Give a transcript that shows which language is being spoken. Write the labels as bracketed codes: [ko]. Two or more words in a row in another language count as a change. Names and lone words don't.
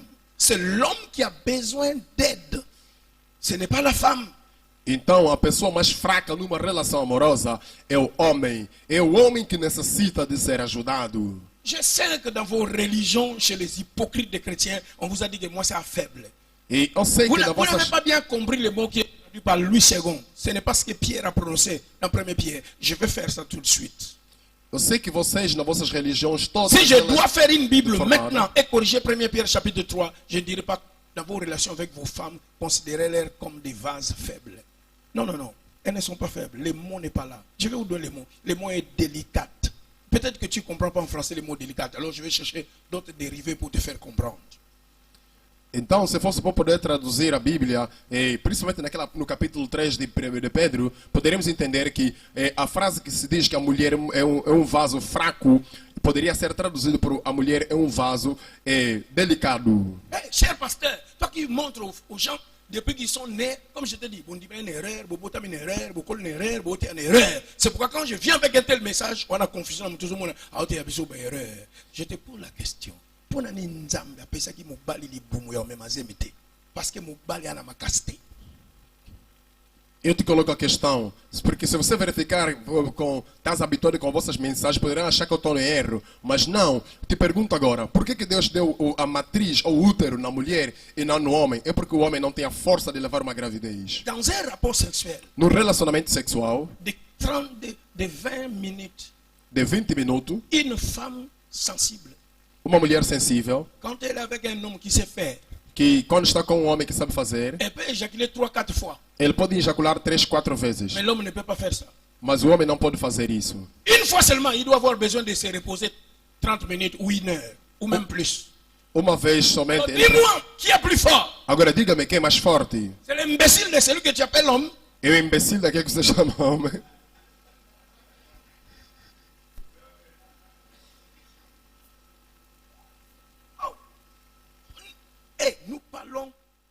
[fr] C'est l'homme qui a besoin d'aide. Ce n'est pas la femme. [pt] Então, a pessoa mais fraca numa relação amorosa é o homem. É o homem que necessita de ser ajudado. [fr] Je sais que dans vos religions, chez les hypocrites des chrétiens, on vous a dit que moi c'est un faible. [pt] E eu sei [fr] Vous [pt] que na [fr] n'avez [pt] vossa... [fr] pas bien compris le mot qui est traduit par Louis II. Ce n'est pas ce que Pierre a prononcé dans 1 Pierre. Je vais faire ça tout de suite. [pt] Eu sei que vocês, nas vossas religiões, todas [fr] Si je [pt] elas- [fr] dois faire une Bible [pt] Formada. [fr] maintenant et corriger 1 Pierre chapitre 3, je ne dirai pas dans vos relations avec vos femmes, considérez-les comme des vases faibles. Non, non, non. Elles ne sont pas faibles. Le mot n'est pas là. Je vais vous donner le mot. Le mot est délicat. Peut-être que tu ne comprends pas en français le mot délicat. Alors je vais chercher d'autres dérivés pour te faire comprendre. [pt] Então, se fosse para poder traduzir a Bíblia, principalmente no capítulo 3 de Pedro, poderíamos entender que a frase que se diz que a mulher é um vaso fraco, poderia ser traduzido por a mulher é um vaso delicado. [fr] Hey, cher pasteur, toi qui montres aux gens, depuis qu'ils sont nés, comme je te dis, bon, une erreur, une erreur, une erreur, une erreur. C'est pourquoi quand je viens avec un tel message, on a confusion, tout le monde a été abusé par erreur. Je te pose la question. [ln] Pour nani nzambe apesa ki mobali libumu ya omemazemite [fr] parce que [ln] mobali ana makasite. [pt] Eu te coloco a questão, porque se você verificar estás habituado com vossas mensagens, poderão achar que eu estou em erro. Mas não, te pergunto agora, por que Deus deu a matriz ou útero na mulher e não no homem? É porque o homem não tem a força de levar uma gravidez. [fr] Dans un rapport sexuel, [pt] No relacionamento sexual, [fr] de 20 minutes, [pt] de 20 minutos, [fr] une femme sensible, [pt] uma mulher sensível, [fr] quand elle est avec un homme qui sait faire, [pt] que quando está com um homem que sabe fazer, [fr] elle peut éjaculer 3-4 fois. [pt] ele pode ejacular 3, 4 vezes. [fr] Mais l'homme ne peut pas faire ça. [pt] Mas o homem não pode fazer isso. [fr] Une fois seulement, il doit avoir besoin de se reposer 30 minutes ou 1 heure, ou même plus. [pt] Uma vez somente. [fr] Dis-moi, qui est plus fort? [pt] Agora diga-me quem é mais forte. [fr] C'est l'imbécile de celui que tu appelles homme. [pt] É o imbecil daquele que você chama homem. [fr] Et nous parlons